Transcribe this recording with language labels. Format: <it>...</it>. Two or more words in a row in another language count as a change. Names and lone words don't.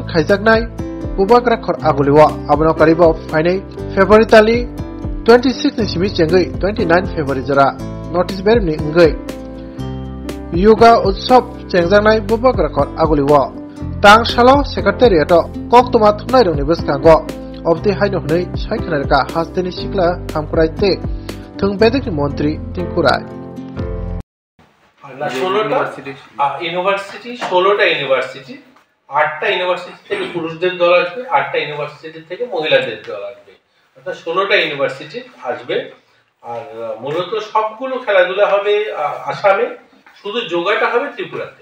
<trp>khaijaknai Ubak rakhor aguliwa abno karibo final February tali 26 ni simi chengai 29 February jara notice Beremni ngai Yoga utsav chengjangnai Ubak rakhor aguliwa tang salo secretariat koktoma thunai roni bwskango obdi haino hnai saikhanarka hasdeni sikla hamkraite थंगबेदिक मंत्री टिंकुराय</trp> <bn>ইউনিভার্সিটি 16টা ইউনিভার্সিটি 8টা ইউনিভার্সিটি থেকে পুরুষদের দল আসবে 8টা ইউনিভার্সিটি থেকে মহিলাদের দল আসবে অর্থাৎ 16টা ইউনিভার্সিটি আসবে আর মূলত সবগুলো খেলাধুলা হবে আসামে শুধু যোগাটা হবে ত্রিপুরাতে</bn>